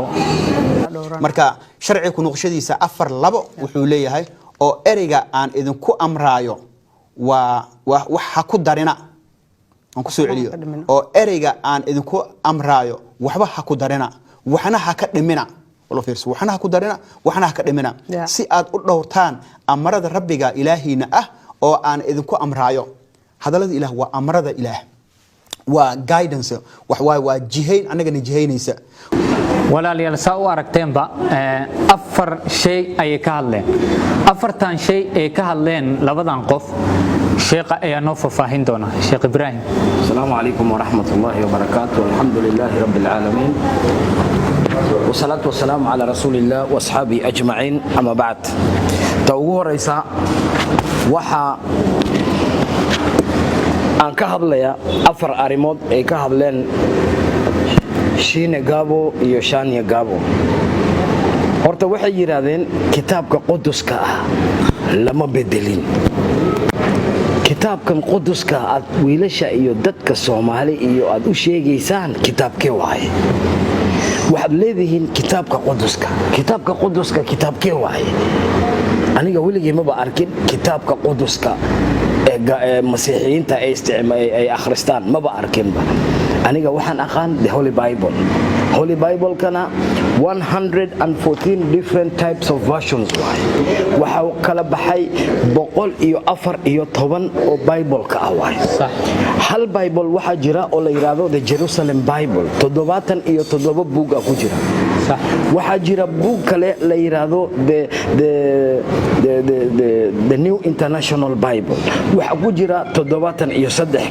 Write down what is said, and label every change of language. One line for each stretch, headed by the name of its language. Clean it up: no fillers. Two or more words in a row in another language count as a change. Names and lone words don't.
Somali: marka sharci ku noqoshadiisa 4:2 wuxuu leeyahay oo ereyga aan idinku amraayo waxa ku darina aan ku soo celiyo oo ereyga aan idinku amraayo waxba ha ku darina waxna ha ka dhimina wala fiirso waxna ha ku darina waxna ha ka dhimina si aad u dhowrtaan amarada rabbiga ilaahina oo aan idinku amraayo hadalada ilaah waa amarada ilaah waa guidance waa jihayn anagana jihaynaysa walaalayaal saa u aragteenba afar shay ay ka hadleen afartan shay ay ka hadleen labadan qof sheekha ayaa noo faafahin doona sheekh Ibrahim
Arabic: السلام عليكم ورحمة الله وبركاته والحمد لله رب العالمين والصلاة والسلام على رسول الله وأصحابه أجمعين أما بعد توقوه رئيسا وحا
Somali: aan ka hadlaya afar arimood ay ka hadleen Shiine Gabo iyo Shania Gabo horta waxay yiraahdeen kitaabka quduska lama bedelin kitaabkan quduska aad wiilasha iyo dadka Soomaali iyo aad u sheegaysaan kitaabkee waaye waxaad leedihiin kitaabka quduska kitaabkee waaye aniga weligii ma ba arkin kitaabka quduska masiixiyiinta ay akhristaan ma ba arkinba aniga waxaan aqaan the Holy Bible kana
English: 114 different types of versions
Somali: waxa kala baxay 114 oo Bible ka waay hal Bible waxa jira oo la yiraahdo the Jerusalem Bible 77 buug ku jira waxa jira buug kale la yiraahdo the New International Bible waxa ku jira 73